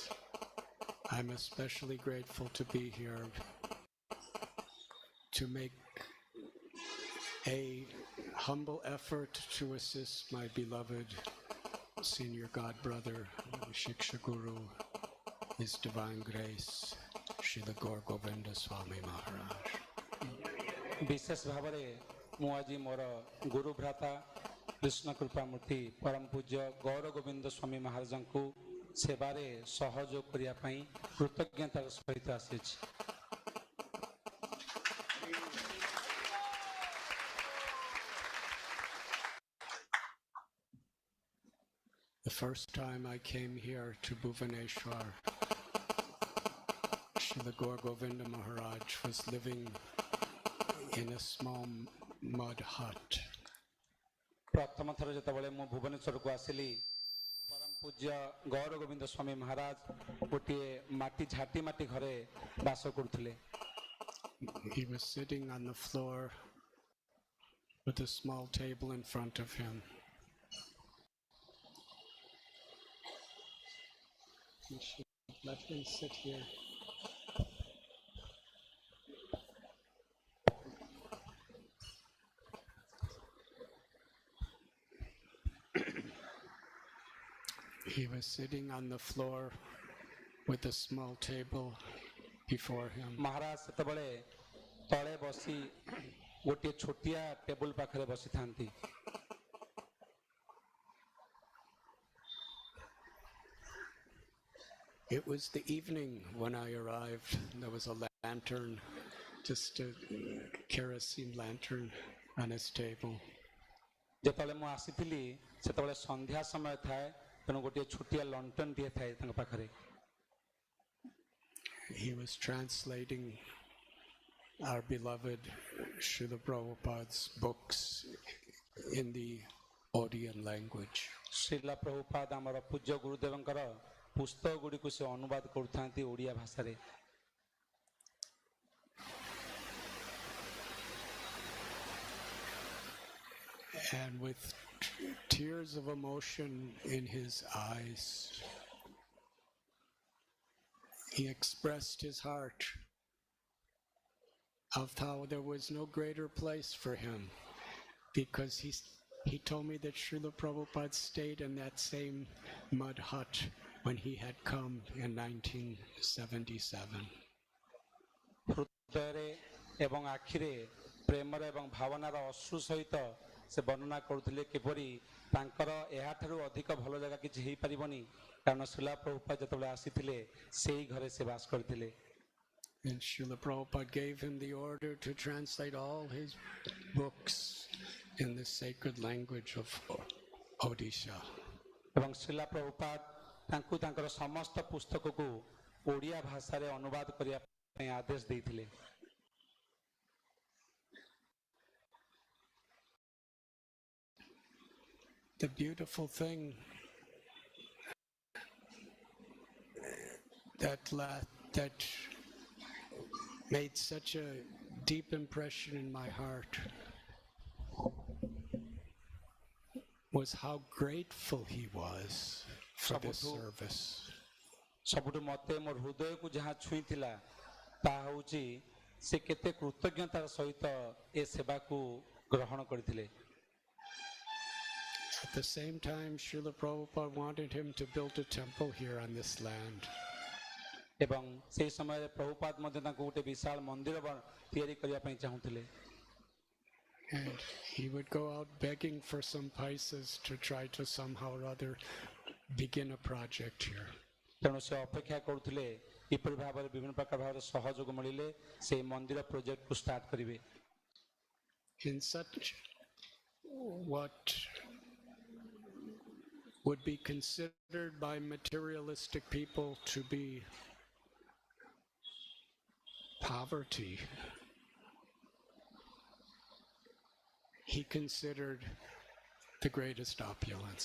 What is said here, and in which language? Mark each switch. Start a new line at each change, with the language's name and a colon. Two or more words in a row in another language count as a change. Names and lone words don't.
English: I'm especially grateful to be here to make a humble effort to assist my beloved senior god brother, Shiksha Guru, His Divine Grace, Srila Gaur Govinda Swami Maharaj.
Odia: ବିଶେଷ ଭାବରେ ମୁଁ ଆଜି ମୋର ଗୁରୁ ଭ୍ରାତା କୃଷ୍ଣ କୃପାମୂର୍ତ୍ତି ପରମ ପୂଜ୍ୟ ଗୌର ଗୋବିନ୍ଦ ସ୍ୱାମୀ ମହାରାଜଙ୍କୁ ସେବାରେ ସହଯୋଗ କରିବା ପାଇଁ କୃତଜ୍ଞତାର ସହିତ ଆସିଛି।
English: The first time I came here to Bhuvaneshwar, Srila Gaur Govinda Maharaj was living in a small mud hut.
Odia: ପ୍ରଥମ ଥର ଯେତେବେଳେ ମୁଁ ଭୁବନେଶ୍ୱରକୁ ଆସିଲି ପରମ ପୂଜ୍ୟ ଗୌର ଗୋବିନ୍ଦ ସ୍ୱାମୀ ମହାରାଜ ଗୋଟିଏ ଝାଟି ମାଟି ଘରେ ବାସ କରୁଥିଲେ।
English: He was sitting on the floor with a small table in front of him. You should let him sit here. He was sitting on the floor with a small table before him.
Odia: ମହାରାଜ ସେତେବେଳେ ତଳେ ବସି ଗୋଟିଏ ଛୋଟିଆ ଟେବୁଲ ପାଖରେ ବସିଥାନ୍ତି।
English: It was the evening when I arrived. There was a lantern, just a kerosene lantern on his table.
Odia: ଯେତେବେଳେ ମୁଁ ଆସିଥିଲି ସେତେବେଳେ ସନ୍ଧ୍ୟା ସମୟ ଥାଏ, ତେଣୁ ଗୋଟିଏ ଛୋଟିଆ ଲଣ୍ଠନଟିଏ ଥାଏ ତାଙ୍କ ପାଖରେ।
English: He was translating our beloved Srila Prabhupada's books in the Odia language.
Odia: ଶ୍ରୀଲା ପ୍ରଭୁପାଦ ଆମର ପୂଜ୍ୟ ଗୁରୁଦେବଙ୍କର ପୁସ୍ତକ ଗୁଡ଼ିକୁ ସେ ଅନୁବାଦ କରୁଥାନ୍ତି ଓଡ଼ିଆ ଭାଷାରେ।
English: And with tears of emotion in his eyes, he expressed his heart of how there was no greater place for him, because he told me that Srila Prabhupada stayed in that same mud hut when he had come in 1977.
Odia: ହୃଦୟରେ ଏବଂ ଆଖିରେ ପ୍ରେମର ଏବଂ ଭାବନାର ଅଶ୍ରୁ ସହିତ ସେ ବର୍ଣ୍ଣନା କରୁଥିଲେ କିପରି ତାଙ୍କର ଏହାଠାରୁ ଅଧିକ ଭଲ ଜାଗା କିଛି ହେଇପାରିବନି, କାରଣ ଶ୍ରୀଲା ପ୍ରଭୁପାଦ ଯେତେବେଳେ ଆସିଥିଲେ ସେଇ ଘରେ ସେ ବାସ କରିଥିଲେ।
English: And Srila Prabhupada gave him the order to translate all his books in the sacred language of Odisha.
Odia: ଏବଂ ଶ୍ରୀଲା ପ୍ରଭୁପାଦ ତାଙ୍କୁ ତାଙ୍କର ସମସ୍ତ ପୁସ୍ତକକୁ ଓଡ଼ିଆ ଭାଷାରେ ଅନୁବାଦ କରିବା ପାଇଁ ଆଦେଶ ଦେଇଥିଲେ।
English: The beautiful thing that made such a deep impression in my heart was how grateful he was for this service.
Odia: ସବୁଠୁ ମୋତେ ମୋର ହୃଦୟକୁ ଯାହା ଛୁଇଁଥିଲା ତାହା ହେଉଛି ସେ କେତେ କୃତଜ୍ଞତାର ସହିତ ଏ ସେବାକୁ ଗ୍ରହଣ କରିଥିଲେ।
English: At the same time, Srila Prabhupada wanted him to build a temple here on this land.
Odia: ଏବଂ ସେହି ସମୟରେ ପ୍ରଭୁପାଦ ମଧ୍ୟ ତାଙ୍କୁ ଗୋଟେ ବିଶାଳ ମନ୍ଦିର ତିଆରି କରିବା ପାଇଁ ଚାହୁଁଥିଲେ।
English: And he would go out begging for some paisas to try to somehow or other begin a project here.
Odia: ତେଣୁ ସେ ଅପେକ୍ଷା କରୁଥିଲେ କିପରି ଭାବରେ ବିଭିନ୍ନ ପ୍ରକାର ଭାବରେ ସହଯୋଗ ମିଳିଲେ ସେ ମନ୍ଦିର ପ୍ରୋଜେକ୍ଟକୁ ଷ୍ଟାର୍ଟ କରିବେ।
English: In such what would be considered by materialistic people to be poverty, he considered the greatest opulence.